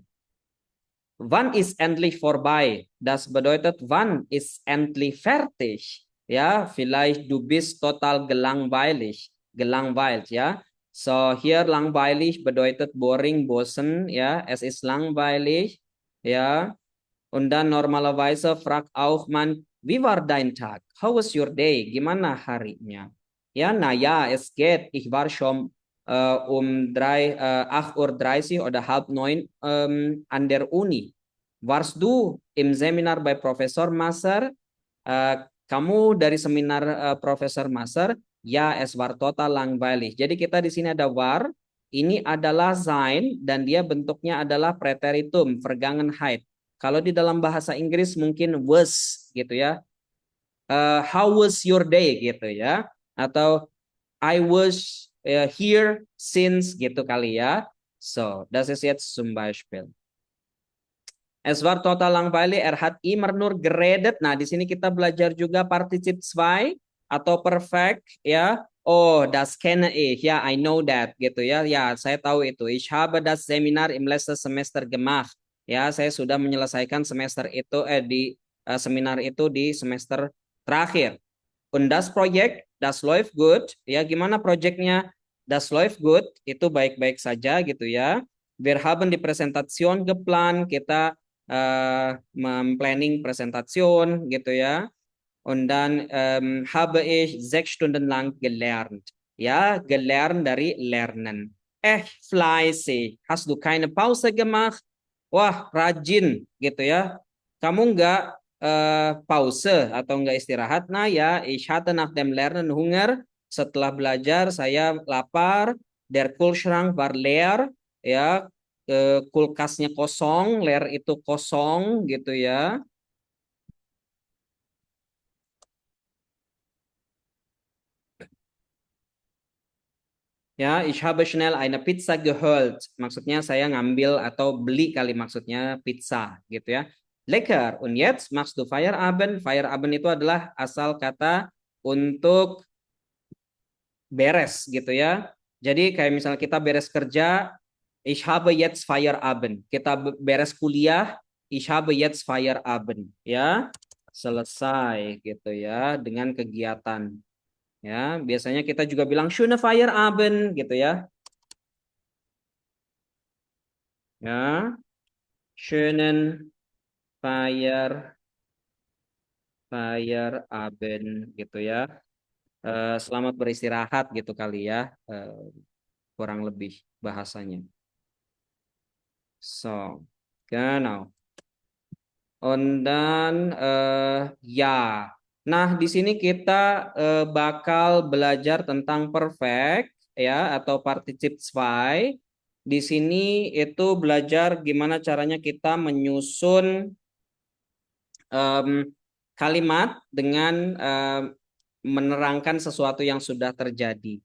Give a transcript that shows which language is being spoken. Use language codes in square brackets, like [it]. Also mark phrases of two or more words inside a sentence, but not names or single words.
[de] Wann ist endlich vorbei? Das bedeutet, wann ist endlich fertig? Ja, vielleicht du bist total gelangweilt, ja. So, hier langweilig bedeutet boring, bosen, ja. Es ist langweilig, ja. Und dann normalerweise fragt auch man, wie war dein Tag? How was your day? [id] Gimana harinya? [de] Ja, naja, es geht. Ich war schon 8 Uhr 30 oder halb 9 an der Uni. Warst du im Seminar bei Professor Masser? [id] Kamu dari seminar Profesor Masser? [de] Ya, es war total langweilig. [id] Jadi kita di sini ada war, ini adalah sein dan dia bentuknya adalah [de] preteritum, Vergangenheit. [id] Kalau di dalam bahasa Inggris mungkin was gitu ya. [en] How was your day [id] gitu ya? Atau [en] I was here since [id] gitu kali ya. [de] So, das ist jetzt zum Beispiel. Es war total langweilig, hat immer nur geredet. [id] Nah, di sini kita belajar juga [de] partizip zwei [id] atau perfect ya. [de] Oh, das kenne ich. [id] Ya, [en] I know that [id] gitu ya. Ya, saya tahu itu. [de] Ich habe das Seminar im letzten Semester gemacht. [id] Ya, saya sudah menyelesaikan semester itu di seminar itu di semester terakhir. [de] Und das Projekt, das läuft gut. [id] Ya, gimana proyeknya? [de] Das läuft gut. [id] Itu baik-baik saja gitu ya. [de] Wir haben die Präsentation geplant. [id] Kita memplanning Präsentation gitu ya. [de] Und dann habe ich 6 Stunden lang gelernt. Ja, gelernt dari lernen. Fleißig. Hast du keine Pause gemacht? [id] Wah, rajin gitu ya. Kamu nggak pause atau nggak istirahat? Nah ya, [de] ich hatte nach dem Lernen Hunger. [id] Setelah belajar saya lapar. [de] Der Kühlschrank war leer. [id] Ya, kulkasnya kosong, leer itu kosong gitu ya. [de] Ya, ich habe schnell eine Pizza geholt. [id] Maksudnya saya ngambil atau beli kali maksudnya pizza gitu ya. [de] Lecker. Und jetzt machst du Feierabend. [id] Feierabend itu adalah asal kata untuk beres gitu ya. Jadi kayak misalnya kita beres kerja, [de] ich habe jetzt Feierabend. [id] Kita beres kuliah, [de] ich habe jetzt Feierabend. [id] Ya, selesai gitu ya dengan kegiatan. Ya, biasanya kita juga bilang [de] schöne Feierabend [id] gitu ya. [de] Ya, schönen Feierabend [id] gitu ya. Selamat beristirahat gitu kali ya. Kurang lebih bahasanya. [de] So, genau. Und dann ya. [id] Nah, di sini kita bakal belajar tentang perfect ya atau [de] particip zwei. [id] Di sini itu belajar gimana caranya kita menyusun kalimat dengan menerangkan sesuatu yang sudah terjadi.